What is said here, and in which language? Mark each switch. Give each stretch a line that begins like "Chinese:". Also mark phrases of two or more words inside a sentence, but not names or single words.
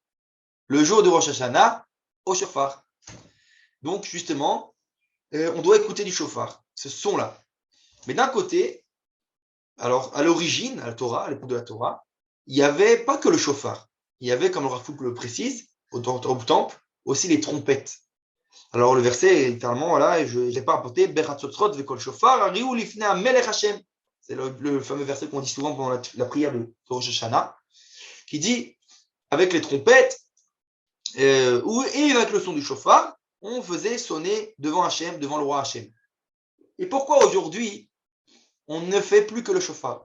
French: Le jour de Rosh Hashanah, au shofar. Donc, justement, on doit écouter du shofar, ce son-là. Mais d'un côté, alors, à l'origine, à la Torah, à l'époque de la Torah, il n'y avait pas que le shofar. Il y avait, comme le Rav Kook le précise, au temple, aussi les trompettes. Alors, le verset, littéralement, voilà, je n'ai pas rapporté,
Hebrew: בחצוצרות וקול שופר הריעו לפני המלך ה.
French: C'est le fameux verset qu'on dit souvent pendant la prière de Rosh Hashanah, qui dit, avec les trompettes, et avec le son du shofar, on faisait sonner devant Hachem, devant le roi Hachem. Et pourquoi aujourd'hui, on ne fait plus que le shofar?